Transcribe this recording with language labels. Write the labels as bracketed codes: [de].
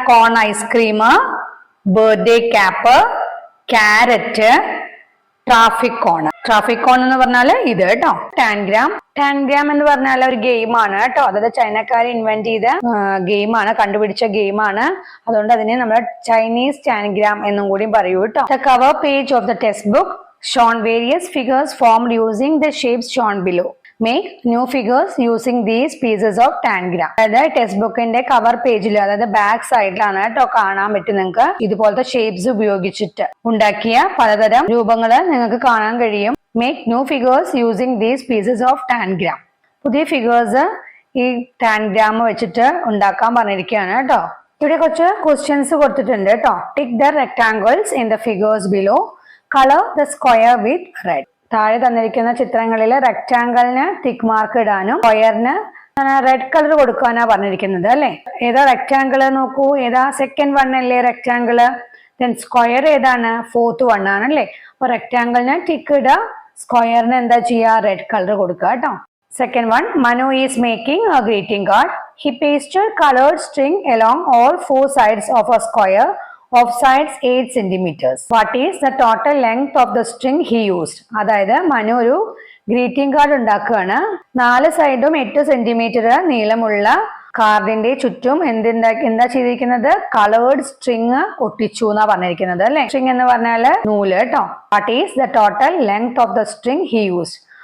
[ml] Cone ice cream, birthday cap, carrot, traffic കോൺ. Traffic കോൺ എന്ന് പറഞ്ഞാല് ഇത് കേട്ടോ. ടാൻഗ്രാം. ടാൻഗ്രാം എന്ന് പറഞ്ഞാൽ ഒരു ഗെയിമാണ് കേട്ടോ. അതായത് ചൈനക്കാർ ഇൻവെന്റ് ചെയ്ത ഗെയിമാണ്, കണ്ടുപിടിച്ച ഗെയിമാണ്. അതുകൊണ്ട് അതിനെ നമ്മൾ ചൈനീസ് ടാൻഗ്രാം എന്നും കൂടി പറയൂ കേട്ടോ. [en] The cover page of the text book shown various figures formed using the shapes shown below. Make new figures using these pieces of tangram. [ml] അതായത് ടെക്സ്റ്റ് ബുക്കിന്റെ കവർ പേജിൽ, അതായത് ബാക്ക് സൈഡിലാണ് കേട്ടോ കാണാൻ പറ്റും. നിങ്ങൾക്ക് ഇതുപോലത്തെ ഷേപ്സ് ഉപയോഗിച്ചിട്ട് ഉണ്ടാക്കിയ പലതരം രൂപങ്ങള് നിങ്ങൾക്ക് കാണാൻ കഴിയും. [en] Make new figures using these pieces of tangram. [ml] പുതിയ ഫിഗേഴ്സ് ഈ ടാൻഗ്രാം വെച്ചിട്ട് ഉണ്ടാക്കാൻ പറഞ്ഞിരിക്കുകയാണ് കേട്ടോ. ഇവിടെ കുറച്ച് ക്വസ്റ്റ്യൻസ് കൊടുത്തിട്ടുണ്ട് കേട്ടോ. [en] Tick the rectangles in the figures below, colour the square with red. [ml] താഴെ തന്നിരിക്കുന്ന ചിത്രങ്ങളിൽ റെക്ടാംഗിളിന് ടിക്ക് മാർക്ക് ഇടാനും സ്ക്വയറിന് റെഡ് കളർ കൊടുക്കാനാ പറഞ്ഞിരിക്കുന്നത് അല്ലെ. ഏതാ റെക്ടാംഗിള് നോക്കൂ, ഏതാ സെക്കൻഡ് വൺ അല്ലേ റെക്ടാംഗിള്. ദെൻ സ്ക്വയർ ഏതാണ്, ഫോർത്ത് വൺ ആണ് അല്ലെ. അപ്പൊ റെക്ടാംഗിളിന് ടിക്ക് ഇടുക, സ്ക്വയറിന് എന്താ ചെയ്യുക, റെഡ് കളർ കൊടുക്കുക കേട്ടോ. [en] Second one, Manu is making a greeting card. He pasted colored string along all four sides of a square of sides 8 centimeters. What is the total length of the string he used? [ml] അതായത് മനു ഒരു greeting card ഉണ്ടാക്കുകയാണ്. 4 സൈഡും 8 centimetre നീളമുള്ള കാർഡിന്റെ ചുറ്റും എന്താ ചെയ്തിരിക്കുന്നത്, coloured string ഒട്ടിച്ചു എന്നാ പറഞ്ഞിരിക്കുന്നത് അല്ലെ. സ്ട്രിങ് എന്ന് പറഞ്ഞാല് നൂല് കേട്ടോ. [en] What is the total length of the string he used?